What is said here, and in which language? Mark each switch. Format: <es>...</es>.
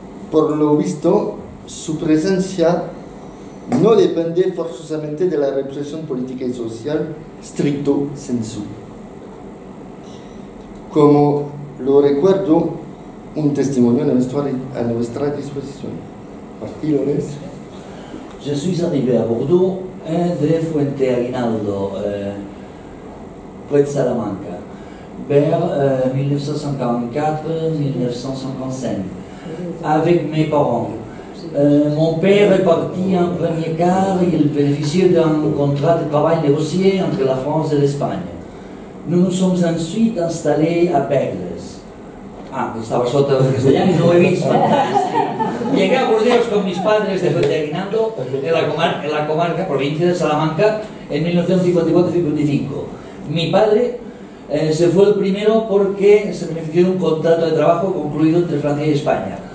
<es>por lo visto su presencia no depende forzosamente de la represión política y social stricto sensu. Como lo recuerdo, un testimonio a nuestra disposición. Martínez.</es> <fr>Je suis arrivé à Bordeaux de Fuente Aguinaldo, près de Salamanca, vers 1954-1955, avec mes parents. Mon père est parti en premier quart et il bénéficiait d'un contrat de travail négocié entre la France et l'Espagne. Nous nous sommes ensuite installés a Begles.</fr> <es>Estaba sota de castellano y no he visto. Llegué a Burdeos con mis padres de Fuente Aguinaldo, en la comarca, provincia de Salamanca, en 1954-55. Mi padre se fue el primero porque se benefició de un contrato de trabajo concluido entre Francia y España.</es>